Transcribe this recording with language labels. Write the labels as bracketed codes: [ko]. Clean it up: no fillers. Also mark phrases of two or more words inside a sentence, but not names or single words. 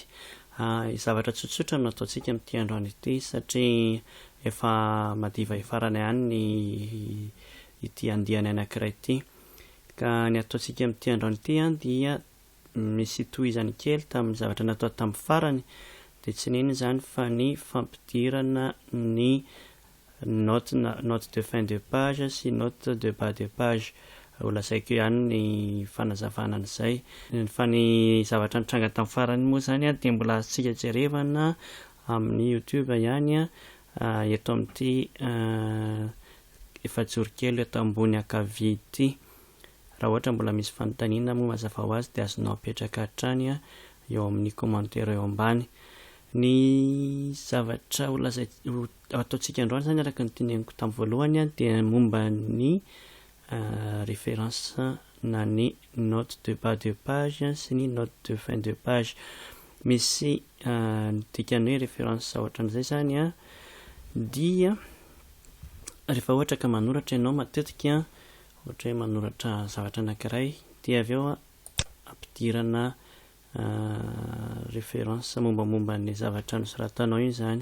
[mg] Zavatra tsotsotra no ataontsika amin'ity androany ity satria efa madiva ifarana ihany ny ity andihany anankiray ity. Ka ny ataontsika amin'ity androany ity dia misy tohizany kely tamin'ny zavatra natao tamin'ny farany. Dia tsy nino izany fa ny fampidirana ny [fr] note de fin de page [mg] sy [fr] note de bas de page. [mg] Ho lazaiko ihany ny fanazavana an'izay. Fa ny zavatra nitranga tamin'ny farany moa izany dia mbola azontsika jerevana amin'ny YouTube ihany eto amin'ity efajoro kely eto ambony ankavia ity. Raha ohatra mbola misy fanontaniana moa mazava ho azy dia azonao apetraka hatrany eo amin'ny commentaire eo ambany. Ny zavatra ataontsika androany izany araka ny teneniko tamin'ny voalohany dia momba ny référence na ny [fr] note de bas de page [mg] sy ny [fr] note de fin de page. [mg] Misy dikany hoe référence ohatran'izay izany dia rehefa ohatra ka manoratra ianao matetika ohatra hoe manoratra zavatra anankiray dia avy eo ampidirana référence mombamomba ny zavatra nosoratanao iny izany.